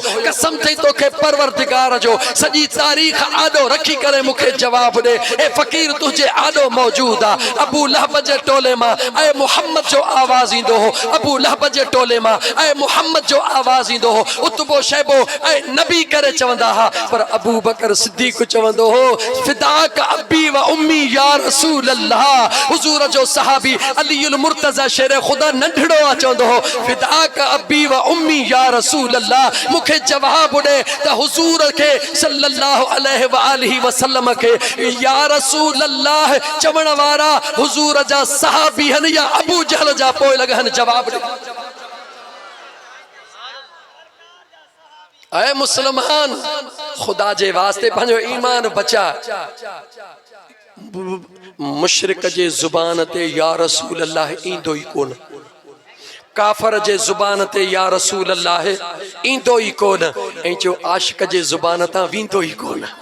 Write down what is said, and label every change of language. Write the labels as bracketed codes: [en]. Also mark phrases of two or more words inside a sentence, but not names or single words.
[sd] कसम थई तोखे परवरदिगार जो, सॼी तारीख़ आॾो रखी करे मूंखे जवाब ॾे। ए फ़कीर तुंहिंजे आॾो मौजूद आहे। अबू लहब जे टोले मां ऐं मुहम्मद जो आवाज़ ईंदो हो। अबू लहब जे टोले मां ऐं मुहम्मद जो आवाज़ ईंदो हो। उतबो शैबो ऐं नबी करे चवंदा हा, पर अबू बकर सिद्दीक़ चवंदो हो [ar] فداك أبي وأمي يا رسول الله. [sd] हुजूर जो सहाबी अलीउल मुर्तज़ा शेर खुदा नंढड़ो आ चवंदो हो [ar] فداك أبي وأمي يا رسول الله. [sd] मूंखे जवाब ॾे त हुजूर खे [ar] صلى الله عليه وآله وسلم [sd] खे [ar] يا رسول الله [sd] चवण वारा हुजूर जा सहाबी हन या अबू जहल जा पोइ लॻनि। जवाब ॾे। ऐ मुसलमान, खुदा जे वास्ते पंहिंजो ईमान बचा। मुशरिक जे ज़ुबान ते [ar] يا رسول الله [sd] ईंदो ई कोन, काफर जे ज़ुबान ते [ar] يا رسول الله [sd] ईंदो ई कोन, ऐं जो आशिक जे ज़ुबान तां वेंदो ई कोन।